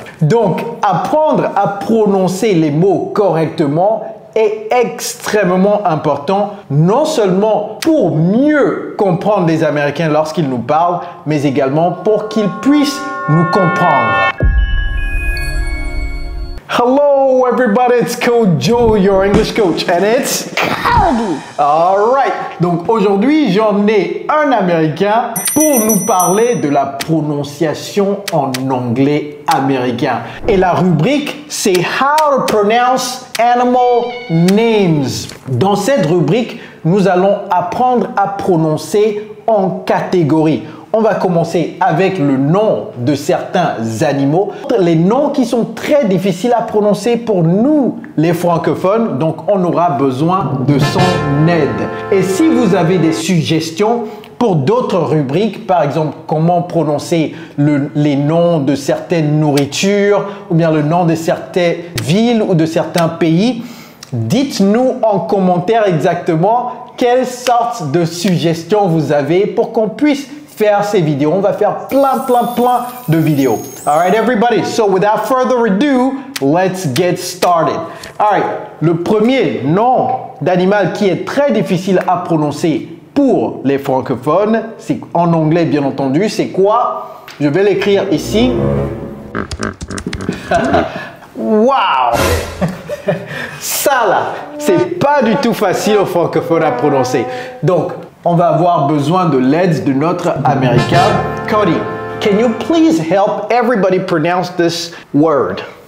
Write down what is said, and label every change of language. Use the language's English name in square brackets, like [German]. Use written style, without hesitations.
[French] Donc, apprendre à prononcer les mots correctement est extrêmement important, non seulement pour mieux comprendre les Américains lorsqu'ils nous parlent, mais également pour qu'ils puissent nous comprendre. [English] Hello everybody, it's Coach Joe, your English coach, and it's Cody. [French] Alright, donc aujourd'hui j'en ai un Américain pour nous parler de la prononciation en anglais américain. Et la rubrique, c'est [English] How to Pronounce Animal Names. [French] Dans cette rubrique, nous allons apprendre à prononcer en catégorie. On va commencer avec le nom de certains animaux, les noms qui sont très difficiles à prononcer pour nous, les francophones, donc on aura besoin de son aide. Et si vous avez des suggestions pour d'autres rubriques, par exemple, comment prononcer les noms de certaines nourritures ou bien le nom de certaines villes ou de certains pays, dites-nous en commentaire exactement quelles sortes de suggestions vous avez pour qu'on puisse faire ces vidéos. On va faire plein de vidéos. [English] Alright everybody, so without further ado, let's get started. [French] Alright, le premier nom d'animal qui est très difficile à prononcer pour les francophones, c'est en anglais bien entendu, c'est quoi? Je vais l'écrire ici. Wow! Ça là, c'est pas du tout facile aux francophones à prononcer. Donc, on va avoir besoin de l'aide de notre Américain. [English] Cody, can you please help everybody pronounce this word?